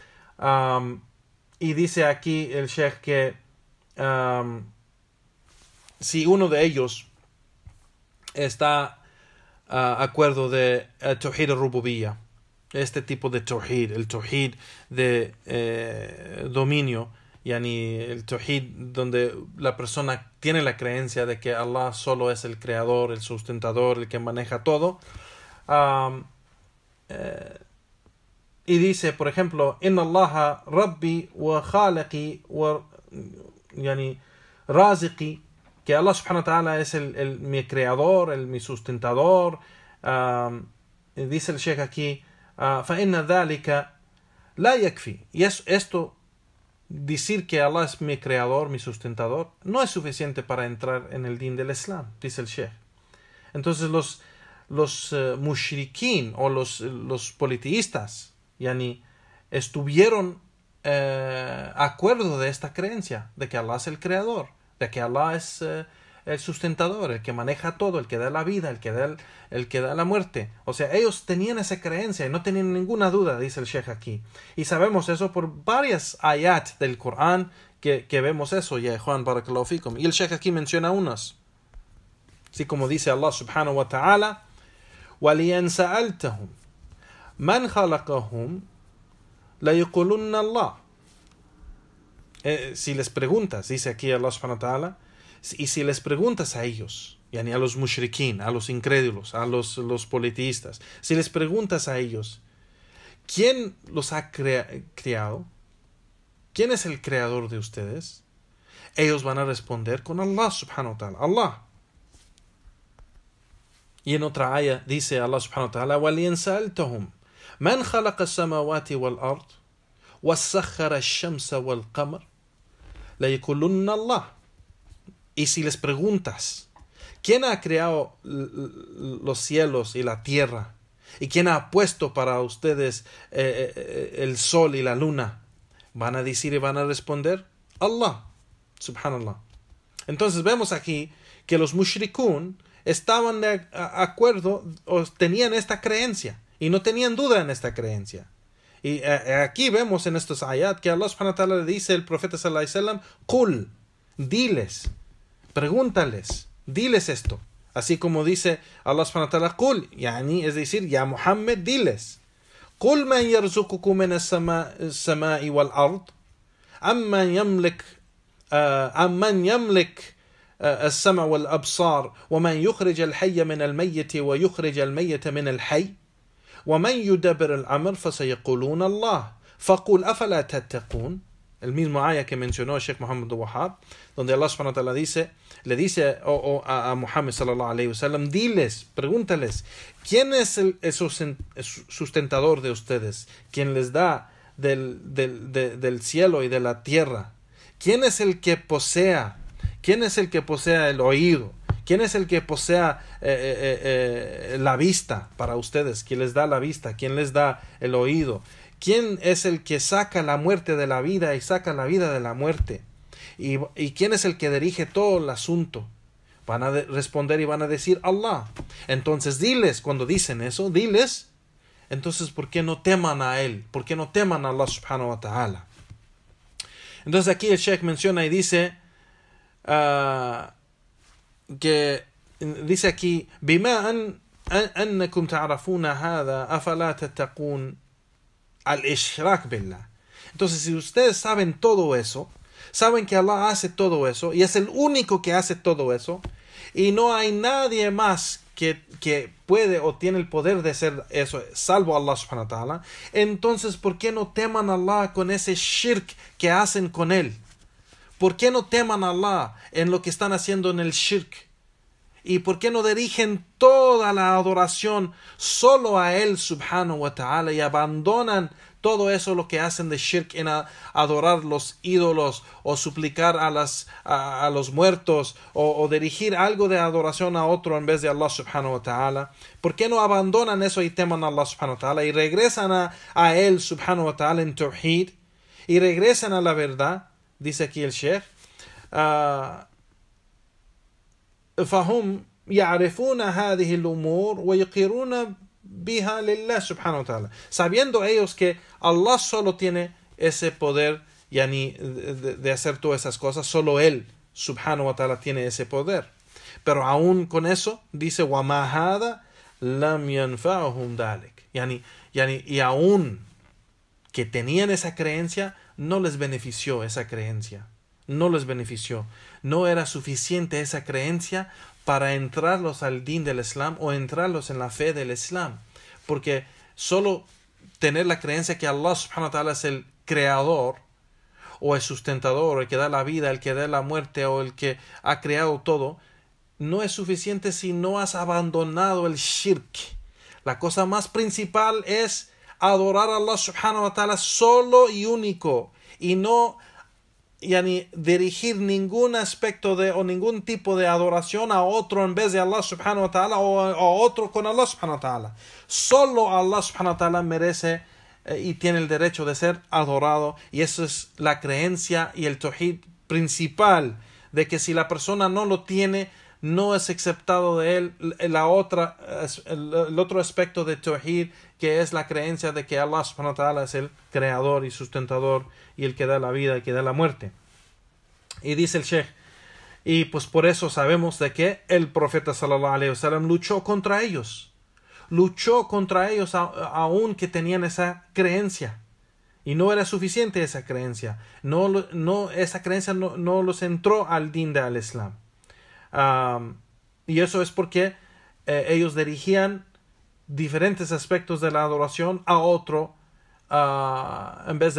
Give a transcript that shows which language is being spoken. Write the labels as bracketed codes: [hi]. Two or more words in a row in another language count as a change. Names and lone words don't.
[es] Y dice aquí el Sheikh que si uno de ellos está acuerdo de [ar] توحيد الربوبية, [es] este tipo de tawhid, el tawhid de dominio, el tawhid donde la persona tiene la creencia de que Allah solo es el creador, el sustentador, el que maneja todo. Y dice, por ejemplo, [ar] إن الله ربي وخالقي ورازقي, que Allah سبحانه وتعالى [es] es mi creador, mi sustentador. Dice el Sheikh aquí, [ar] فَإِنَّ ذَلِكَ لَا يَكْفِي. [es] Y esto, decir que Allah es mi creador, mi sustentador, no es suficiente para entrar en el din del Islam, dice el Sheikh. Entonces los mushrikin o los politeístas estuvieron acuerdo de esta creencia, de que Allah es el creador, de que Allah es el sustentador, el que maneja todo, el que da la vida, el que da la muerte. O sea, ellos tenían esa creencia y no tenían ninguna duda, dice el Sheikh aquí. Y sabemos eso por varias ayat del Corán que vemos eso, ya Juan [ar] بارك الله فيكم. [es] Y el Sheikh aquí menciona unas. Así como dice [ar] Allah سبحانه وتعالى, وَلِيَنْ سَأَلْتَهُمْ مَنْ خَلَقَهُمْ لَيَقُولُنَّ اللَّهُ. [es] Si les preguntas, dice aquí Allah [ar] سبحانه وتعالى, [es] y si les preguntas a ellos, a los mushrikin, a los incrédulos, a los politeístas, si les preguntas a ellos, ¿quién los ha creado? ¿Quién es el creador de ustedes? Ellos van a responder con Allah [ar] سبحانه وتعالى, [es] Allah. Y en otra ayah dice [ar] Allah سبحانه وتعالى, وَلِيَنْ سَأَلْتَهُمْ مَنْ خَلَقَ السَّمَاوَاتِ وَالْأَرْضِ وَسَخَّرَ الشَّمْسَ وَالْقَمَرَ لَيَقُولُنَّ اللَّهُ. [es] Y si les preguntas, ¿quién ha creado los cielos y la tierra? ¿Y quién ha puesto para ustedes el sol y la luna? Van a decir y van a responder, [ar] Allah, subhanallah. [es] Entonces vemos aquí que los mushrikun estaban de acuerdo o tenían esta creencia y no tenían duda en esta creencia. Y aquí vemos en estos ayat que Allah [ar] سبحانه وتعالى [es] le dice al profeta [ar] صلى الله عليه وسلم, [es] Qul, diles, pregúntales, diles esto. Así como dice Allah [ar] سبحانه وتعالى, [es] Qul, es decir, ya Muhammad, diles. [ar] قل من يرزقكم من السماء والأرض أمن يملك السمع والأبصار ومن يخرج الحي من الميت ويخرج الميت من الحي ومن يدبر الأمر فسيقولون الله فقل أفلا تتقون. [es] El mismo ayah que mencionó el Sheikh Muhammad Wahab, donde Allah [ar] سبحانه وتعالى [es] le dice a Muhammad [ar] صلى الله عليه وسلم, [es] diles, pregúntales, ¿quién es el sustentador de ustedes? ¿Quién les da del cielo y de la tierra? ¿Quién es el que posea? ¿Quién es el que posea el oído? ¿Quién es el que posea la vista para ustedes? ¿Quién les da la vista? ¿Quién les da el oído? ¿Quién es el que saca la muerte de la vida y saca la vida de la muerte? ¿Y quién es el que dirige todo el asunto? Van a responder y van a decir Allah. Entonces diles, cuando dicen eso, diles, entonces ¿por qué no teman a Él? ¿Por qué no teman a Allah [ar] سبحانه وتعالى? [es] Entonces aquí el Sheikh menciona y dice que dice aquí [ar] بما أنكم تعرفون هذا أفلا تتقون الإشراك بالله. [es] Entonces, si ustedes saben todo eso, saben que Allah hace todo eso y es el único que hace todo eso, y no hay nadie más que puede o tiene el poder de hacer eso, salvo Allah [ar] سبحانه وتعالى, [es] entonces, ¿por qué no teman a Allah con ese shirk que hacen con Él? ¿Por qué no teman a Allah en lo que están haciendo en el shirk? ¿Y por qué no dirigen toda la adoración solo a Él [ar] سبحانه وتعالى [es] y abandonan todo eso lo que hacen de shirk en adorar los ídolos o suplicar a los muertos o dirigir algo de adoración a otro en vez de Allah [ar] سبحانه وتعالى? [es] ¿Por qué no abandonan eso y teman a Allah [ar] سبحانه وتعالى [es] y regresan a Él [ar] سبحانه وتعالى [es] en tawhid y regresan a la verdad? Dice aquí el Sheikh, [ar] فهم يعرفون هذه الأمور ويقرون بها لله سبحانه وتعالى, [es] sabiendo ellos que Allah solo tiene ese poder de hacer todas esas cosas, solo Él subhanahu wa ta'ala tiene ese poder. Pero aún con eso dice [ar] وَمَا هَذَا لَمْ يَنْفَعُهُمْ ذَلِكَ, [es] y aún que tenían esa creencia, no les benefició esa creencia, no les benefició, no era suficiente esa creencia para entrarlos al din del Islam o entrarlos en la fe del Islam, porque solo tener la creencia que Allah [ar] سبحانه وتعالى [es] es el creador o el sustentador, el que da la vida, el que da la muerte o el que ha creado todo, no es suficiente si no has abandonado el shirk. La cosa más principal es adorar a Allah [ar] سبحانه وتعالى [es] solo y único, y no dirigir ningún aspecto o ningún tipo de adoración a otro en vez de Allah [ar] سبحانه وتعالى [es] o a otro con Allah [ar] سبحانه وتعالى. [es] Solo Allah [ar] سبحانه وتعالى [es] merece y tiene el derecho de ser adorado, y eso es la creencia y el tawhid principal, de que si la persona no lo tiene, no es aceptado de él el otro aspecto de tawhid, que es la creencia de que Allah [ar] سبحانه وتعالى [es] es el creador y sustentador y el que da la vida y que da la muerte. Y dice el Sheikh, y pues por eso sabemos de que el profeta [ar] صلى الله عليه وسلم [es] luchó contra ellos aún que tenían esa creencia, y no era suficiente esa creencia, esa creencia no los entró al din del Islam. Y eso es porque ellos dirigían diferentes aspectos de la adoración a otro en vez de